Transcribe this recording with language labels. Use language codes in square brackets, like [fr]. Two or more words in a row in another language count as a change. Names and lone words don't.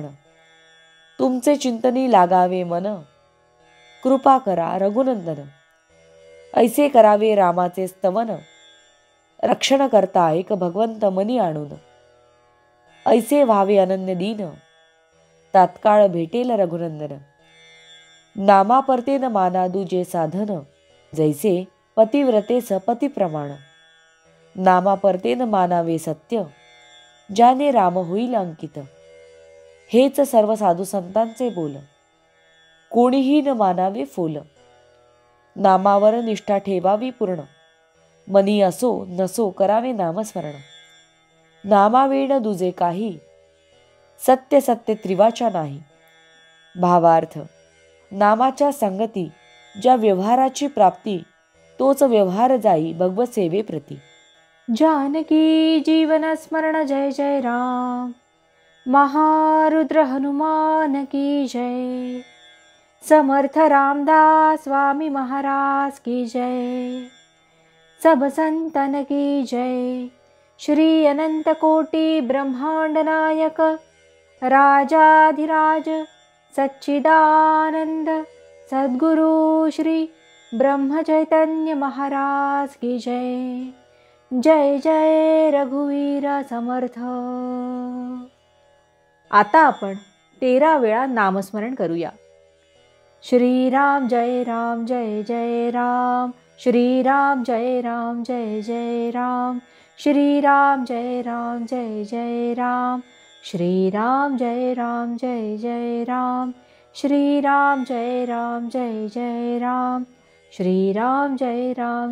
[mr] तुमचे चिंतनी लागावे मन, कृपा करा रघुनंदन. ऐसे करावे रामाचे स्तवन, रक्षण करता एक भगवंत मनी आणून. ऐसे व्हावे अनन्य दीन, तात्काळ भेटेल रघुनंदन. नामा परतेन माना दुजे साधन, जैसे पतिव्रतेस पती प्रमाण. नामा परतेन मानावे सत्य, ज्याने राम होईल अंकित. हेच सर्व साधू संतांचे बोल, कोणीही न मानावे फोल. नामावर निष्ठा ठेवावी पूर्ण, मनी असो नसो करावे नामस्मरण. नामावेण दुजे काही, सत्य सत्य त्रिवाचा नाही. भावार्थ, नामाच्या संगती ज्या व्यवहाराची प्राप्ती, तोच व्यवहार जाई भगवत सेवेप्रती. जानकी जीवन स्मरण जय जय राम, महारुद्र [hi] हनुमान की जय. समर्थ रामदास स्वामी महाराज की जय. सब संतन की जय. श्री अनंत कोटि ब्रह्मांड नायक, राजाधिराज सच्चिदानंद सद्गुरु श्री ब्रह्म चैतन्य महाराज की जय. [mr] जय जय रघुवीर समर्थ. आता आपण 13 वेळा नामस्मरण करूया. श्रीराम जय राम जय जय राम, श्रीराम जय राम जय जय राम, श्रीराम जय राम जय जय राम, श्रीराम जय राम जय जय राम, श्रीराम जय राम जय जय राम, श्रीराम जय राम